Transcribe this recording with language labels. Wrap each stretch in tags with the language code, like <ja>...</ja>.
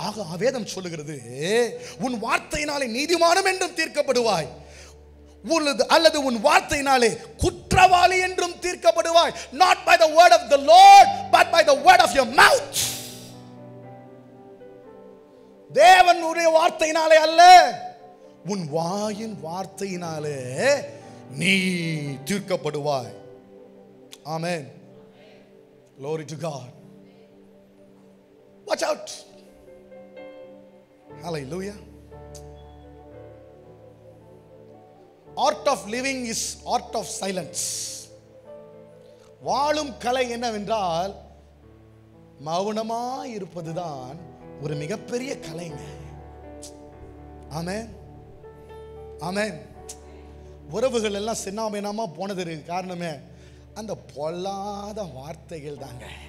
<ta>ஆக வேதம் சொல்லுகிறது, உன் வார்த்தையினாலே நீதிமானம் என்றும் தீர்க்கப்படுவாய், அல்லது உன் வார்த்தையினாலே குற்றவாளி என்றும் தீர்க்கப்படுவாய்.</ta> <en>not by the word of the Lord but by the word of your mouth.</en> <ta>தேவனுடைய வார்த்தையினாலே அல்ல, உன் வாயின் வார்த்தையினாலே நீ தீர்க்கப்படுவாய்.</ta> <en>ஆமென். Glory to God. Watch out. Hallelujah. Art of living is art of silence.</en> <ta>வாழும் கலை என்னவென்றால் மௌனமாய் இருப்பதுதான் ஒரு மிகப்பெரிய கலைங்க. ஆமென் ஆமென். உறவுகள் எல்லாம் சின்னாமேனாமா போனது காரணமே அந்த பொல்லாத வார்த்தைகள் தாங்க.</ta>